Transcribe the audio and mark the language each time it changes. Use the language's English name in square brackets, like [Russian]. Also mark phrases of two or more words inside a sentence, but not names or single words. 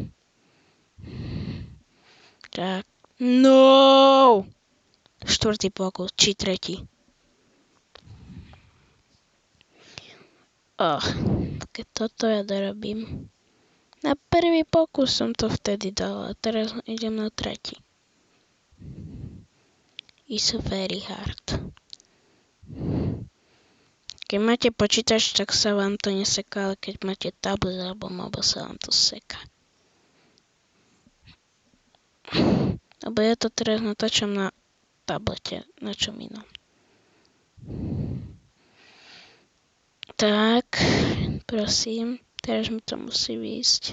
[Slovak] Tak. No! Štvrtý pokus, či tretí. Keď toto ja dorobím. Na prvý pokus som to vtedy dala, teraz idem na tretí. [English] It's very hard. [Slovak] Keď máte počítač, tak sa vám to neseká, ale keď máte tablet alebo mobil, sa vám to seká. Lebo ja to teraz natáčam na tablete, na čom inom. Tak, prosím, teraz mi to musí výjsť.